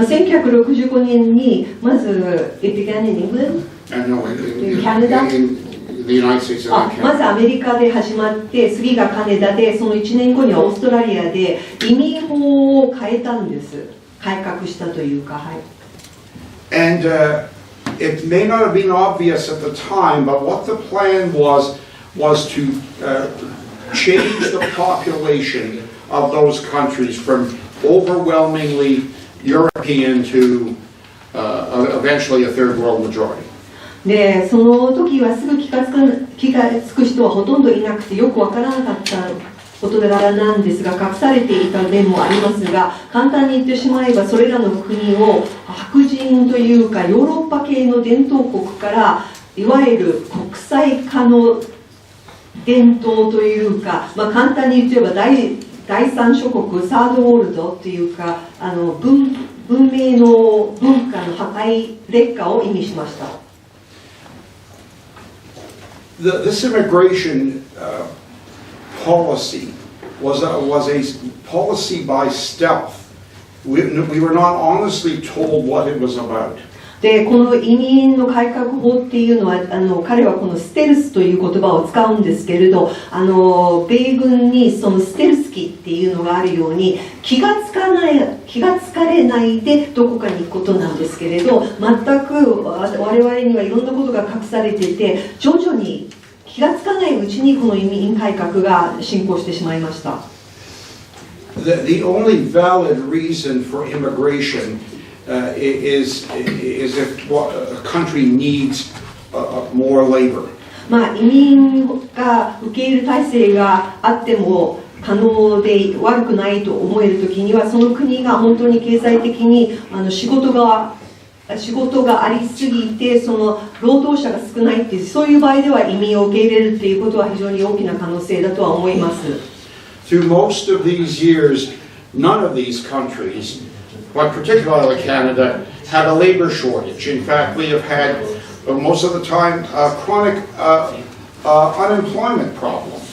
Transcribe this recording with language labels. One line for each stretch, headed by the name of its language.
Japanese: 1965年にまず
English: It began in England? No, in Canada? In the United States and Canada.
Japanese: まずアメリカで始まって次がカナダでその1年後にはオーストラリアで移民法を変えたんです。改革したというか、はい。
English: And it may not have been obvious at the time, but what the plan was to change the population of those countries from overwhelmingly European to eventually a third world majority.
Japanese: でその時はすぐ気がつく人はほとんどいなくてよくわからなかった事柄なんですが隠されていた面もありますが簡単に言ってしまえばそれらの国を白人というかヨーロッパ系の伝統国からいわゆる国際化の伝統というか、簡単に言えば第三諸国サードウォールドというか文明の文化の破壊劣化を意味しました。
English: This immigration policy was a policy by stealth. We were not honestly told what it was about.
Japanese: でこの移民の改革法っていうのは彼はこのステルスという言葉を使うんですけれど米軍にそのステルス機っていうのがあるように気がつかれないでどこかに行くことなんですけれど全く我々にはいろんなことが隠されていて徐々に気がつかないうちにこの移民改革が進行してしまいました。
English: The only valid reason for immigration is if a country needs more labor.
Japanese: 移民が受け入れ体制があっても可能で悪くないと思えるときにはその国が本当に経済的に仕事がありすぎてその労働者が少ないっていうそういう場合では移民を受け入れるっていうことは非常に大きな可能性だとは思います。
English: Through most of these years, none of these countries, but particularly Canada, had a labor shortage. In fact, we have had most of the time a chronic unemployment problem.